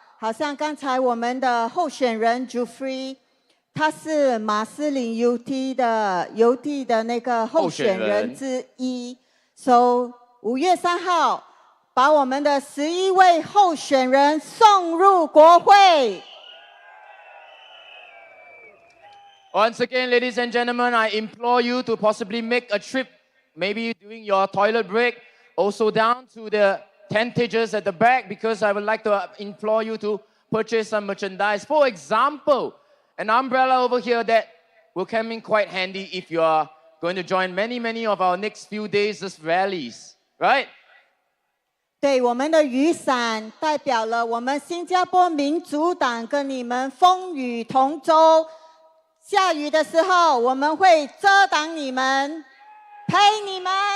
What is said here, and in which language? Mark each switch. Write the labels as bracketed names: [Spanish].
[Chinese] 好像刚才我们的候选人 Jufrey， 他是马斯林邮递的那个候选人之一。 So 5月3号，把我们的11位候选人送入国会。 [English] Once again, ladies and gentlemen, I implore you to possibly make a trip, maybe during your toilet break, also down to the tentages at the back, because I would like to implore you to purchase some merchandise. For example, an umbrella over here that will come in quite handy if you are going to join many of our next few days' rallies, right? [Chinese] 对，我们的雨伞代表了我们新加坡民主党跟你们风雨同舟。下雨的时候，我们会遮挡你们，陪你们。